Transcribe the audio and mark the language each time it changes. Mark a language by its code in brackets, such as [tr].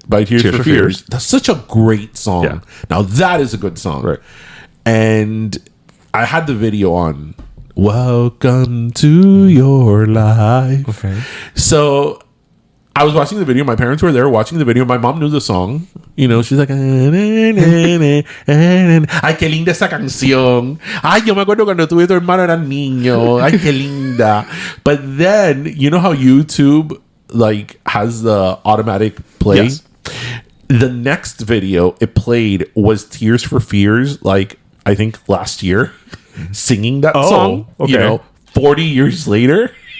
[en] By Tears for Fears. That's such a great song. Yeah. Now that is a good song. Right. And I had the video on. Welcome to your life. Okay. So I was watching the video. My parents were there watching the video. My mom knew the song. She's like, [es] ay, qué linda esa canción. Ay, yo me acuerdo cuando tu y tu hermano eran niños. Ay, qué linda. [en] But then, you know how YouTube like has the automatic play? Yes. The next video it played was Tears for Fears, like I think last year, singing that song. Okay. 40 years later.